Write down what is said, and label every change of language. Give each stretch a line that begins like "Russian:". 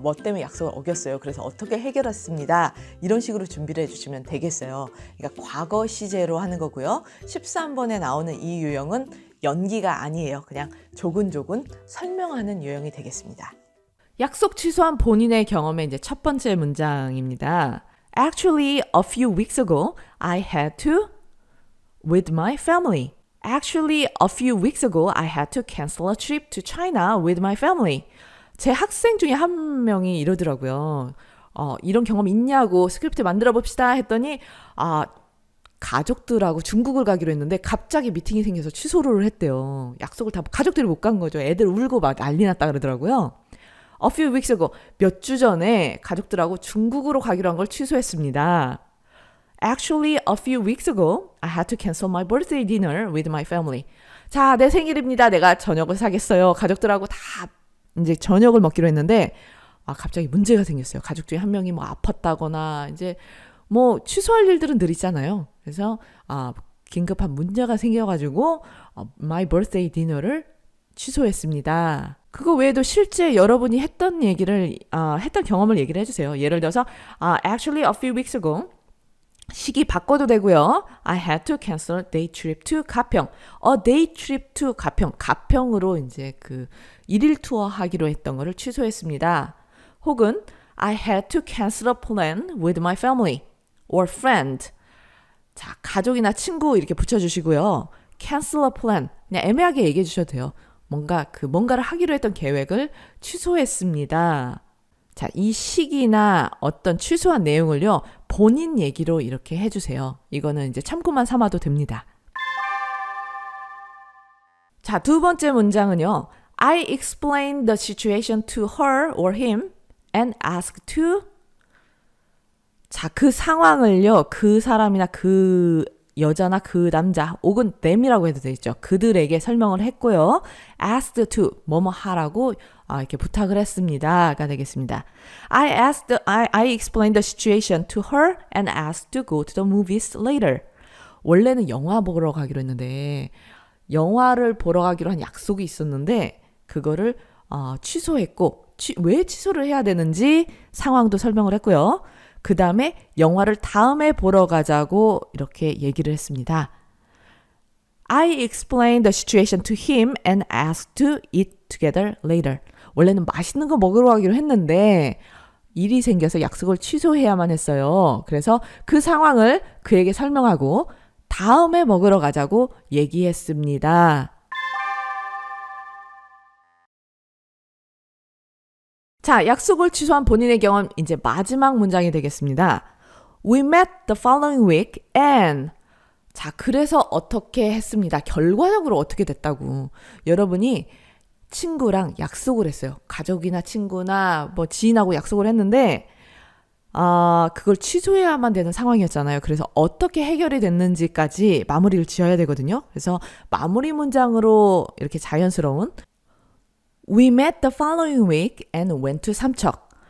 Korean: 뭐 때문에 약속을 어겼어요. 그래서 어떻게 해결했습니다. 이런 식으로 준비를 해주시면 되겠어요. 그러니까 과거 시제로 하는 거고요. 13번에 나오는 이 유형은 연기가 아니에요. 그냥 조근조근 설명하는 유형이 되겠습니다. 약속 취소한 본인의 경험의 이제 첫 번째 문장입니다.
English: Actually, a few weeks ago, I had to with my family. Actually, a few weeks ago, I had to cancel a trip to China with my family.
Korean: 제 학생 중에 한 명이 이러더라고요. 이런 경험 있냐고 스크립트 만들어 봅시다 했더니 가족들하고 중국을 가기로 했는데 갑자기 미팅이 생겨서 취소를 했대요. 약속을 다 가족들이 못 간 거죠. 애들 울고 막 난리 났다 그러더라고요.
English: A few weeks ago,
Korean: 몇 주 전에 가족들하고 중국으로 가기로 한 걸 취소했습니다.
English: Actually, a few weeks ago, I had to cancel my birthday dinner with my family.
Korean: 자, 내 생일입니다. 내가 저녁을 사겠어요. 가족들하고 다 이제 저녁을 먹기로 했는데 갑자기 문제가 생겼어요. 가족 중에 한 명이 뭐 아팠다거나 이제 뭐 취소할 일들은 늘 있잖아요. 그래서 긴급한 문제가 생겨가지고
English: my birthday dinner
Korean: 를 취소했습니다. 그거 외에도 실제 여러분이 했던 얘기를 했던 경험을 얘기를 해주세요. 예를 들어서
English: actually a few weeks ago
Korean: 시기 바꿔도 되고요.
English: I had to cancel day trip to 가평. A day trip to 가평.
Korean: 가평으로 이제 그 1일 투어 하기로 했던 거를 취소했습니다.
English: 혹은 I had to cancel a plan with my family or friend.
Korean: 자, 가족이나 친구 이렇게 붙여주시고요.
English: cancel a plan.
Korean: 그냥 애매하게 얘기해 주셔도 돼요. 뭔가를 하기로 했던 계획을 취소했습니다. 자, 이 시기나 어떤 취소한 내용을요, 본인 얘기로 이렇게 해주세요. 이거는 이제 참고만 삼아도 됩니다. 자, 두 번째 문장은요.
English: I explained the situation to her or him and asked to.
Korean: 자, 그 상황을요, 그 사람이나 그 여자나 그 남자 혹은 them이라고 해도 되죠. 그들에게 설명을 했고요.
English: asked to
Korean: 뭐뭐 하라고 이렇게 부탁을 했습니다가 되겠습니다.
English: I explained the situation to her and asked to go to the movies later.
Korean: 원래는 영화 보러 가기로 했는데 영화를 보러 가기로 한 약속이 있었는데 그거를 취소했고 왜 취소를 해야 되는지 상황도 설명을 했고요. 그 다음에 영화를 다음에 보러 가자고 이렇게 얘기를 했습니다.
English: I explained the situation to him and asked to eat together later.
Korean: 원래는 맛있는 거 먹으러 가기로 했는데 일이 생겨서 약속을 취소해야만 했어요. 그래서 그 상황을 그에게 설명하고 다음에 먹으러 가자고 얘기했습니다. 자, 약속을 취소한 본인의 경험 이제 마지막 문장이 되겠습니다.
English: We met the following week and
Korean: 자, 그래서 어떻게 했습니다. 결과적으로 어떻게 됐다고. 여러분이 친구랑 약속을 했어요. 가족이나 친구나 뭐 지인하고 약속을 했는데 그걸 취소해야만 되는 상황이었잖아요. 그래서 어떻게 해결이 됐는지까지 마무리를 지어야 되거든요. 그래서 마무리 문장으로 이렇게 자연스러운
English: We met the following week and went to 삼척.